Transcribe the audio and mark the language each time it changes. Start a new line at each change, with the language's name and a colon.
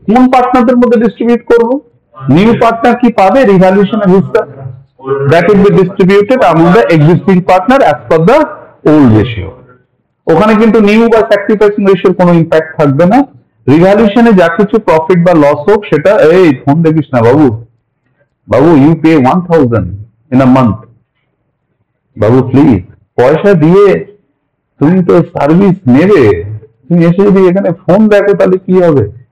Bangla: কোন পার্টনারদের মধ্যে ডিস্ট্রিবিউট করব? নিউ পার্টনার কি পাবে রিভ্যালুয়েশনের হিস্সা?
English: That will be distributed among the existing partner as per the old ratio।
Bangla: ওখানে কিন্তু নিউ বা স্যাক্রিফাইসিং রেশিওর কোনো ইম্প্যাক্ট থাকবে না। রিভ্যালুয়েশনে যা কিছু প্রফিট বা লস হোক সেটা, এই ফোন দেখিস না বাবু,
English: বাবু you pay 1000 in a month,
Bangla: Babu please, পয়সা দিয়ে তুমি তো সার্ভিস নেবে, তুমি এসে যদি এখানে ফোন দেখো তাহলে কি হবে?